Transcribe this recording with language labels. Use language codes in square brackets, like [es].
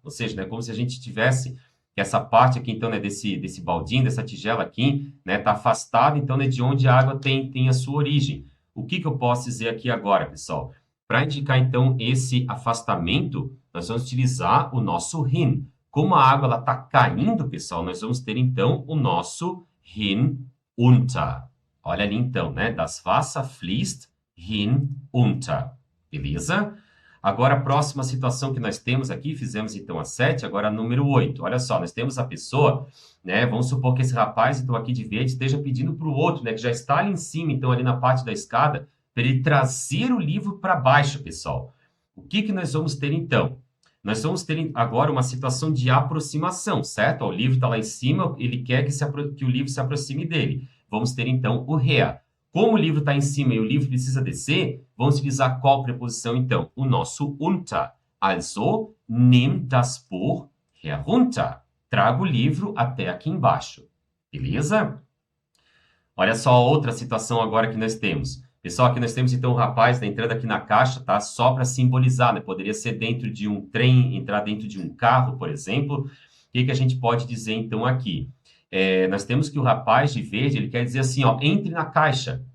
[pt] Ou seja, né, como se a gente tivesse essa parte aqui, então, né, desse baldinho, dessa tigela aqui, né, tá afastada, então, né, de onde a água tem a sua origem. O que eu posso dizer aqui agora, pessoal? Para indicar, então, esse afastamento, nós vamos utilizar o nosso hin. Como a água está caindo, pessoal, nós vamos ter, então, o nosso hinunter. Olha ali, então, né? [de] Das Wasser fließt hinunter. [pt] Beleza? Agora, a próxima situação que nós temos aqui, fizemos, então, a 7, agora a número 8. Olha só, nós temos a pessoa, né? Vamos supor que esse rapaz, então, aqui de verde, esteja pedindo para o outro, né? Que já está ali em cima, então, ali na parte da escada, para ele trazer o livro para baixo, pessoal. O que nós vamos ter, então? Nós vamos ter agora uma situação de aproximação, certo? O livro está lá em cima, ele quer que o livro se aproxime dele. Vamos ter, então, o her. Como o livro está em cima e o livro precisa descer, vamos utilizar qual preposição, então? O nosso unter. [de] Also, nimm das Buch herunter. [pt] Traga o livro até aqui embaixo. Beleza? Olha só outra situação agora que nós temos. Pessoal, aqui nós temos, então, o rapaz entrando aqui na caixa, tá? Só para simbolizar, né? Poderia ser dentro de um trem, entrar dentro de um carro, por exemplo. O que a gente pode dizer, então, aqui? Nós temos que o rapaz de verde, ele quer dizer assim, ó, entre na caixa.